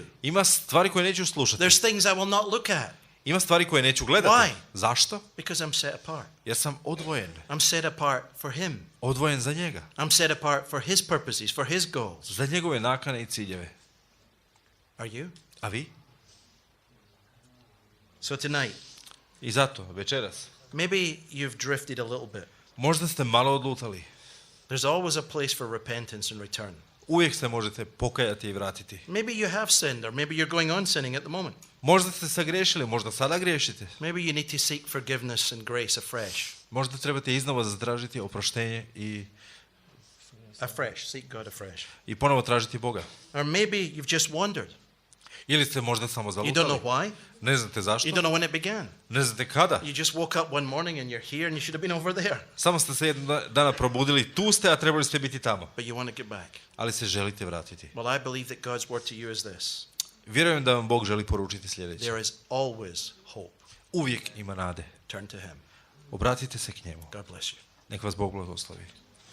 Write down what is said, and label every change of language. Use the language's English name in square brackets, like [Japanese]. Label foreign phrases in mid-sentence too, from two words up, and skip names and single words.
[Croatian] Ima stvari koje neću slušati. [English] There's things I will not look at. [Croatian] Ima stvari koje neću gledati. [English] Why? [Croatian] Zašto? [English] Because I'm set apart. [Croatian] Jer sam odvojen. [English] I'm set apart for him. [Croatian] Odvojen za njega. [English] I'm set apart for his purposes, for his goals. [Croatian] Za njegove nakane i ciljeve. [English] Are you? [Croatian] A vi? [English] So tonight, [Croatian] I zato, večeras, [English] maybe you've drifted a little bit. [Croatian] možda ste malo odlutali. [English] There's always a place for repentance and return. [Croatian] Uvijek se možete pokajati i vratiti. [English] Maybe you have sinned, or maybe you're going on sinning at the moment. [Croatian] Možda ste sagriješili, možda sada griješite. [English] Maybe you need to seek forgiveness and grace afresh. [Croatian] Možda trebate iznova zatražiti oproštenje [English] Afresh, seek God afresh. [Croatian] i ponovo tražiti Boga. [English] Or maybe you've just wandered. [Croatian] Ili ste možda samo [English] You don't [Croatian] zalutali. [English] know why. [Croatian] Ne znate zašto. [English] You don't know when it began. [Croatian] Ne znate kada. [English] You just woke up one morning and you're here and you should have been over there. [Croatian] Samo ste se jednog dana probudili, tu ste, a trebali ste biti tamo. [English] But you want to get back. [Croatian] Ali se želite vratiti. [English] Well, I believe that God's word to you is this. [Croatian] Vjerujem da vam Bog želi poručiti sljedeće. [English] There is always hope. [Croatian] Uvijek ima nade. [English] Turn to him. [Croatian] Obratite se k njemu. [English] God bless you. [Croatian] Nek vas Bog blagoslovi.